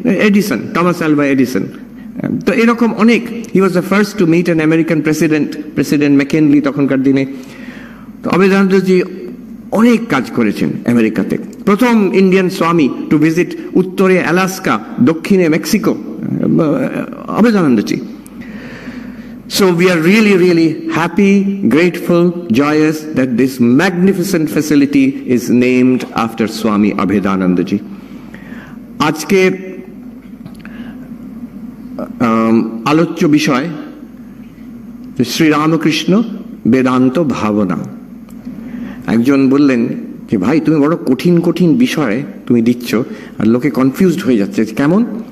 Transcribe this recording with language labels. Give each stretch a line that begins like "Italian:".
English: Edison, Thomas Alva Edison.
Bangla: তো এরকম অনেক।
English: He was the first to meet an American president McKinley তখনকার দিনে।
Bangla: তো অভেদানন্দজি অনেক কাজ করেছেন আমেরিকাতে। প্রথম ইন্ডিয়ান স্বামী টু ভিজিট উত্তরে আলাস্কা, দক্ষিণে Mexico, অভেদানন্দজি।
English: So we are really, really happy, grateful, joyous that this magnificent facility is named after Swami Abhedanandaji.
Bangla: আজকে আলোচ্য বিষয় শ্রী রামকৃষ্ণ বেদান্ত ভাবনা। একজন বললেন যে ভাই তুমি বড় কঠিন কঠিন বিষয় তুমি দিচ্ছ, আর লোকে কনফিউজড হয়ে যাচ্ছে। কেমন?